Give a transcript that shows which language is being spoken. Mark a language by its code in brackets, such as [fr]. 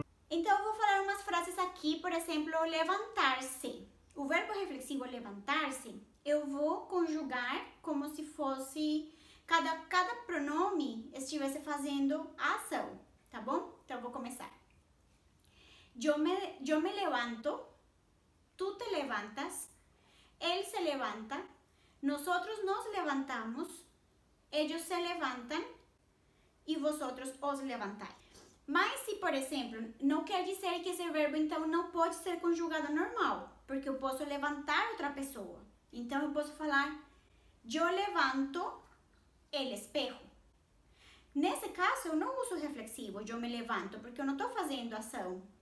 [pt] Então, eu vou falar umas frases aqui, por exemplo, levantar-se. O verbo reflexivo levantar-se, eu vou conjugar como se fosse cada pronome estivesse fazendo a ação, tá bom? Então, eu vou começar. [es] Yo me levanto, tú te levantas, él se levanta, nosotros nos levantamos, ellos se levantan e vosotros os levantáis. [pt] Mas se, por exemplo, não quer dizer que esse verbo, então, não pode ser conjugado normal, porque eu posso levantar outra pessoa. Então, eu posso falar, [es] yo levanto el espejo. [pt] Nesse caso, eu não uso reflexivo, eu me levanto, porque eu não estou fazendo ação.